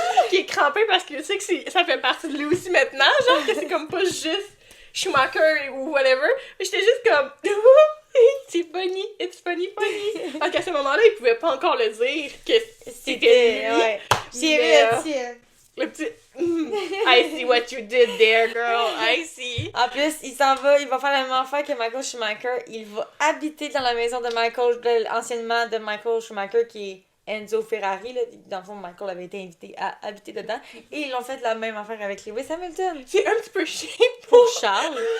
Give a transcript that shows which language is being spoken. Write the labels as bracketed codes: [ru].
[fr] qui est crampé parce que tu sais que ça fait partie de lui aussi maintenant, genre que c'est comme pas juste Schumacher ou whatever. Mais j'étais juste comme c'est funny, [en] it's funny. [fr] Parce qu'à ce moment-là, il pouvait pas encore le dire que c'était lui. Ouais. Le petit [en] I see what you did there, girl, I see. [fr] En plus, il s'en va, il va faire la même affaire que Michael Schumacher. Il va habiter dans la maison de anciennement de Michael Schumacher qui est Enzo Ferrari, là. Dans le fond, Michael avait été invité à habiter dedans. Et ils l'ont fait la même affaire avec Lewis Hamilton. C'est un petit peu chiant Pour Charles.